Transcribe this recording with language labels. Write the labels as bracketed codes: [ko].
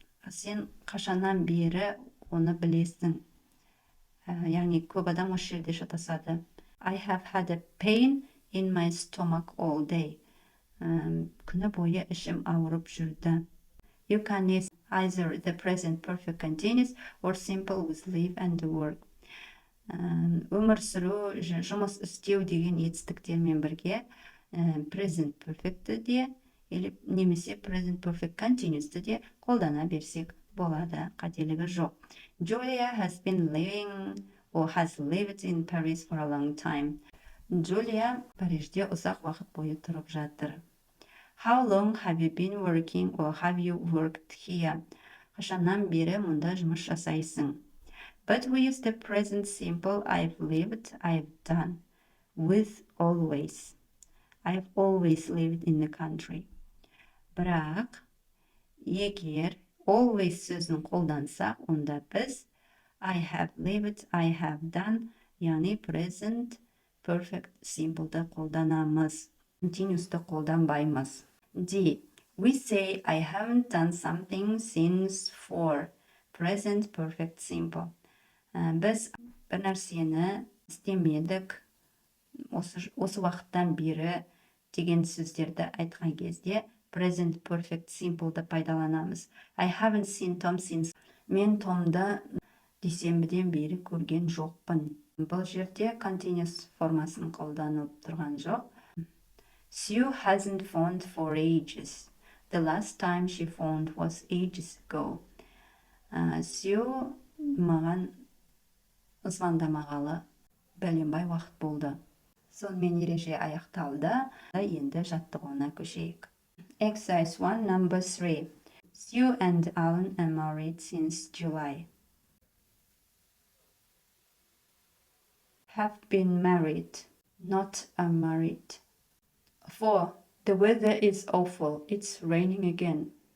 [kk] Сен қашаннан бері оны білесің. Яғни көп адам осы жерде шатасады. [en] I have had a pain in my stomach all day. [kk] Күні бойы ішім ауырып жүрді. [en] You can use either the present perfect continuous or simple with live and work. [kk] Өмір сүру, жұмыс істеу деген етістіктермен бірге present perfect'ті де немесе present perfect continuous'ті де қолдана берсек болады, қателігі жоқ. [en] Julia has been living or has lived in Paris for a long time. [kk] Julia Парижде ұзақ уақыт бойы тұрып жатыр. [en] How long have you been working or have you worked here? [kk] Қашаннан бері мұнда жұмыс жасайсың? [en] But we use the present simple I've lived, I've done, with always. I've always lived in the country. [kk] Бірақ, егер always сөзін қолдансақ, онда біз I have lived, I have done, яғни present perfect simple'ды қолданамыз. Continuous'ты қолданбаймыз. D. [en] We say I haven't done something since for present perfect simple. [kk] Біз бір нәрсені істемедік осы уақыттан бері деген сөздерді айтқан кезде present perfect simple'ды пайдаланамыз. [en] I haven't seen Tom since. [kk] Мен Томды дүйсенбіден бері көрген жоқпын. Бұл жерде continuous формасын қолданылып тұрған жоқ. [en] Sue hasn't phoned for ages. The last time she phoned was ages ago. [kk] Sue маған звондамағалы бәленбай уақыт болды. Сонымен ереже аяқталды. Енді жаттығуына көшейік. [en] Exercise 1, number 3. Sue and Alan are married since July. Have been married, not are married. 4. The weather is awful. It's raining again.